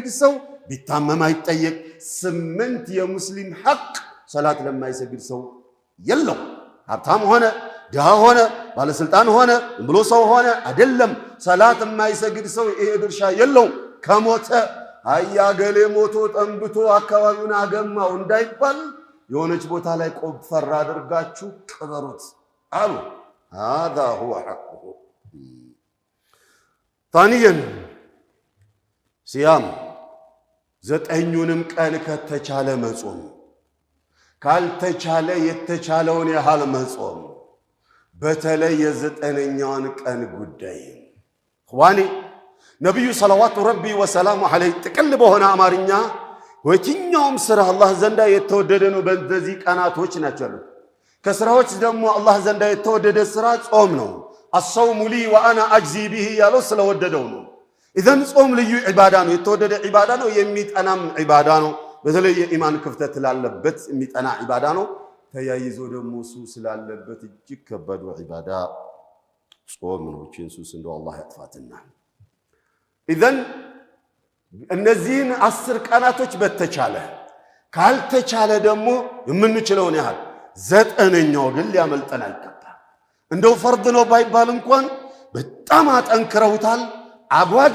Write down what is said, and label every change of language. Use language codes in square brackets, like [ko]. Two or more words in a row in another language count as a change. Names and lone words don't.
[am] ሰው ቢታመም አይጠየቅ። 8 የሙስሊም ሐቅ ሰላት ለማይሰግድ ሰው የለው። ሀብታም ሆነ ድሃ ሆነ ባለስልጣን ሆነ ብሎ ሰው ሆነ አይደለም። ሰላት የማይሰግድ ሰው ይሄ ድርሻ የለው። ከሞተ አያገሌ ሞቶ ጠንብቶ አካባቢውን አገማው እንዳይባል የሆነች ቦታ ላይ ቆፈር አድርጋችሁ ቅበሩት አሉ። [ar] هذا هو حقه. ثانيا صيام [am] ዘጠኙንም ቀን ከተቻለ መጾም፣ ካልተቻለ የተቻለውን ያህል መጾም። በተለይ የዘጠነኛውን ቀን ጉዳይ ኸዋኒ ነብዩ [ar] صلوات ربي وسلامه عليه [am] ጥቅል በሆነ አማርኛ ወየትኛውም ስራ አላህ ዘንዳ የተወደደ ነው በእነዚህ ቀናቶች ናቸው። ከስራዎች ደግሞ አላህ ዘንዳ የተወደደ ስራ ጾም ነው። [ar] الصوم لي وانا اجزي به [am] ያለው ስለወደደው ነው። ኢዘን ጾም ልዩ ዒባዳ ነው፣ የተወደደ ዒባዳ ነው፣ የሚጠናም ዒባዳ ነው። በተለይ የኢማን ክፍተት ላለበት የሚጠና ዒባዳ ነው። ተያይዞ ደግሞ ሱስ ስላለበት እጅግ ከባዱ ዒባዳ ጾም ነው። ሱስ እንደው አላህ ያጥፋትና ኢዘን እነዚህን 10 ቀናቶች በተቻለ ካልተቻለ ደግሞ የምንችለውን ያህል ዘጠነኛው ግን ሊያመልጠን አይገባም። እንደው ፈርድ ነው ባይባል እንኳን በጣም አጠንክረውታል፣ አጓጊ